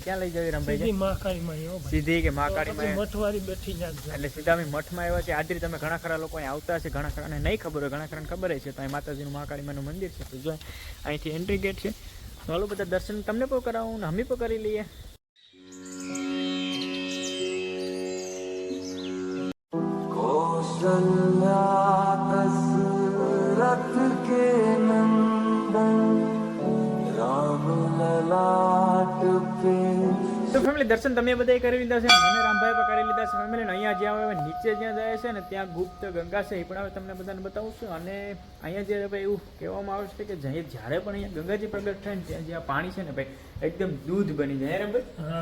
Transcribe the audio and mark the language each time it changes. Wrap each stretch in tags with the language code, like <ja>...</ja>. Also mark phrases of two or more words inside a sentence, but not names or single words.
<gu>ક્યાં લઈ જાય રામભાઈ? સીધી કે મહાકાળીમાં મઠવારી બેઠી જાય એટલે સીધા અમે મઠમાં આવ્યા છે આદરી. તમે ઘણા ખરા લોકો અહીં આવતા હશે, ઘણા ખરાને નહીં ખબર હોય, ઘણા ખરાને ખબર છે. તો અહીં માતાજીનું મહાકાળીમાનું મંદિર છે. તો જો અહીંથી</gu> <en>entry gate</en> <gu>છે. ચાલો બધા દર્શન તમને પણ કરાવું ને અમે પણ કરી લઈએ.</gu> <hi>दशरथ के नंदन राम ललाट पे.</hi> <gu>તો ફેમિલી દર્શન તમે બધાએ કરી લીધા છે, મને રામભાઈ પણ કરી લીધા છે ફેમિલી. અહીંયા જ્યાં હવે નીચે જ્યાં જાય છે ને ત્યાં ગુપ્ત ગંગા છે, એ પણ હવે તમને બધાને બતાવું છું. અને અહીંયા જે ભાઈ એવું કહેવામાં આવે છે કે જ્યારે પણ અહીંયા ગંગાજી પ્રગટ થાય ને ત્યાં જે આ પાણી છે ને ભાઈ એકદમ દૂધ બની જાય રામભાઈ.</gu>